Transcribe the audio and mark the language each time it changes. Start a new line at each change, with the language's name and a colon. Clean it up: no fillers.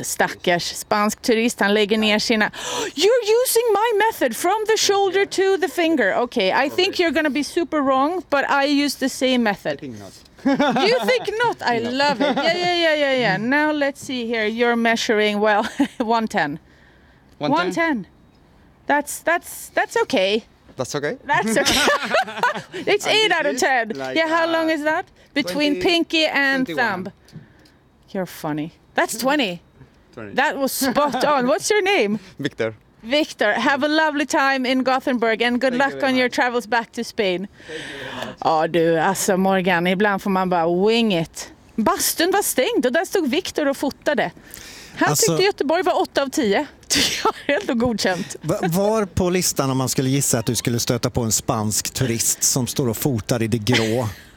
Swedish: stackars spansk turist, han lägger ner sina...
English: You're using my method from the shoulder to the finger. Okay, I think you're going to be super wrong, but I use the same method. I think not. You think not? I no. love it. Yeah. Now let's see here. You're measuring, 110. 110. That's okay. That's okay. It's 8 out of 10. Like, yeah, how long is that? Between 20, pinky and 21. Thumb. You're funny. That's 20. That was spot on. What's your name? Victor. Victor, have a lovely time in Gothenburg and good Thank luck on much. Your travels back to Spain. Thank you very much.
Swedish: Oh, du, alltså Morgan, ibland får man bara
English: wing it.
Swedish: Bastun var stängd och där stod Victor och fotade. Han alltså, tyckte Göteborg var 8 av 10. Jag är helt godkänt. Var på listan om man skulle gissa att du skulle stöta på en spansk turist som står och fotar i det grå?